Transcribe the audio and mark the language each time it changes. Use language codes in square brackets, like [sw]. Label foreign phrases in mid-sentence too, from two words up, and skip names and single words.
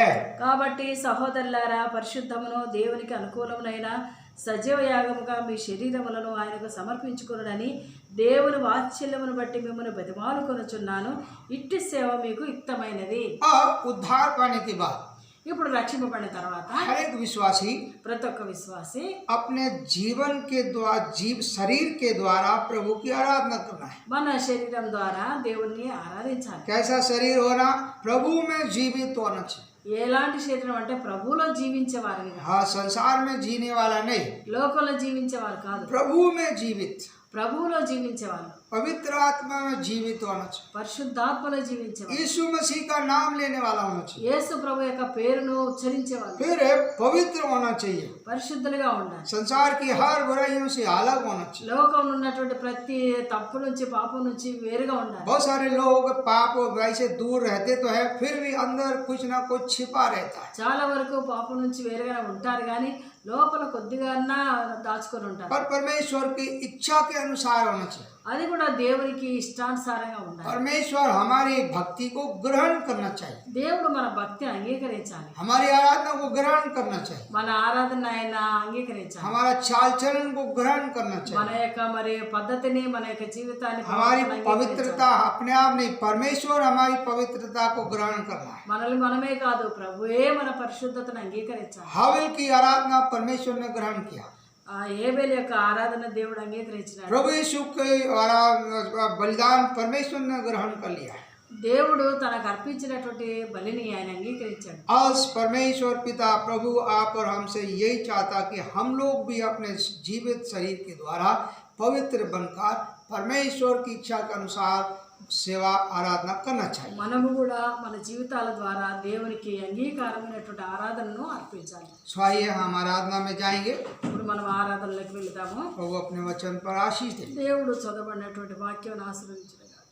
[te] కాబట్టి సహోదరులారా, పరిశుద్ధమును దేవునికి అనుకూలమునైన సజీవ యాగముగా మీ శరీరములను ఆయనకు సమర్పించుకొనుడని దేవుని వాత్సల్యమును బట్టి మిమ్మల్ని బతిమాలుకొనుచున్నాను. ఇట్టి సేవ మీకు యుక్తమైనది. [hi] अब उद्धार पाने के बाद [te] ఇప్పుడు రక్షింపబడిన తర్వాత [hi] हर एक विश्वासी [te] ప్రతి ఒక్క విశ్వాసి [hi] अपने जीवन के द्वारा शरीर के द्वारा प्रभु की आराधना करना है। [te] మన శరీరం ద్వారా దేవుణ్ణి ఆరాధించాలి. [hi] कैसा शरीर होना? प्रभु में जीवित होना चाहिए। [te] ఎలాంటి శరీరం అంటే ప్రభువులో జీవించే వారిని కాదు, [hi] हाँ, संसार में जीने वाला नहीं, [te] లోకంలో జీవించే వారు కాదు, [hi] प्रभु में जीवित, [te] ప్రభువులో జీవించే వాళ్ళు, [hi] पवित्र आत्मा में जीवित होना चाहिए। [te] పరిశుద్ధాత్మలో జీవించే వాళ్ళు, [hi] यीशु मसीह का नाम लेने वाला होना चाहिए। [te] యేసు ప్రభు యొక్క పేరును ఉచ్చరించే వాళ్ళు, [hi] फिर पवित्र होना चाहिए। [te] పరిశుద్ధులుగా ఉండాలి. [hi] संसार की हर बुराइयों से अलग होना चाहिए। [te] లోకంలో ఉన్నటువంటి ప్రతి తప్పు నుంచి పాపం నుంచి వేరుగా ఉండాలి. [hi] बहुत सारे लोग पाप और बुराई से दूर रहते तो है, फिर भी अंदर कुछ ना कुछ छिपा रहता है। [te] చాలా వరకు పాపం నుంచి వేరుగా ఉంటారు, కానీ లోపల కొద్దిగా దాచుకొని ఉంటారు. [hi] पर परमेश्वर की इच्छा के अनुसार होना चाहिए। [te] అది కూడా దేవునికి ఇష్టానుసారంగా ఉండాలి. [hi] परमेश्वर हमारी भक्ति को ग्रहण करना चाहिए, [te] దేవుడు మన భక్తిని అంగీకరించాలి, [hi] हमारी आराधना को ग्रहण करना चाहिए, [te] మన ఆరాధన ఆయన అంగీకరించాలి, [hi] हमारा चाल चलन को ग्रहण करना [te] మన [hi] चाहिए, [te] యొక్క మరి పద్ధతిని, మన యొక్క జీవితాన్ని, [hi] हमारी [te] ప్రవర్తనను [hi] पवित्रता अपने आप नहीं, परमेश्वर हमारी पवित्रता को ग्रहण करना है। [te] మనల్ని మనమే కాదు, ప్రభువే మన పరిశుద్ధతను అంగీకరించాలి. [hi] हाबिल की आराधना परमेश्वर ने ग्रहण किया, [te] ఆ ఏబేలు యొక్క ఆరాధన దేవుడు అంగీకరించినాడు. [hi] प्रभु यीशु के बलिदान परमेश्वर ने ग्रहण कर लिया है। [te] దేవుడు తనకు అర్పించినటువంటి బలిని ఆయన అంగీకరించాడు. [hi] आज परमेश्वर पिता प्रभु आप और हमसे यही चाहता कि हम लोग भी अपने जीवित शरीर के द्वारा पवित्र बनकर परमेश्वर की इच्छा के अनुसार सेवा आराधना करना चाहिए। [te] మనము కూడా మన జీవితాల ద్వారా దేవునికి అంగీకారమైనటువంటి ఆరాధనను అర్పించాలి. [hi] स्वाइए हम आराधना में जाएंगे। [te] ఇప్పుడు మనం ఆరాధనలోకి వెళ్తాము. [hi] प्रभु अपने वचन पर आशीष दे। [te] దేవుడు చదవబడినటువంటి వాక్యం ఆశీర్వదించు.